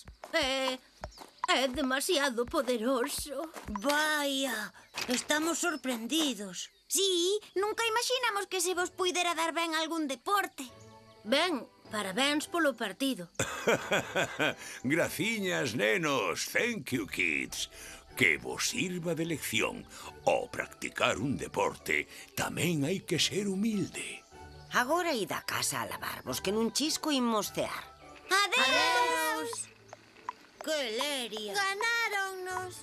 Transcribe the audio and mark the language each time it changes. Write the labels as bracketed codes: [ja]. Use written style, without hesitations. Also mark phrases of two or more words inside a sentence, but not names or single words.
[gl] É demasiado poderoso. Vaya, estamos sorprendidos. Sí, nunca imaginamos que se vos puidera dar ben algún deporte. Ben, parabéns polo partido. Graciñas, nenos. [en] Thank you, kids. [gl] Que vos sirva de lección. Ao practicar un deporte, tamén hai que ser humilde. Agora id a casa a lavarvos, que nun chisco imos cear. Adeus! Que leria. Ganáronnos.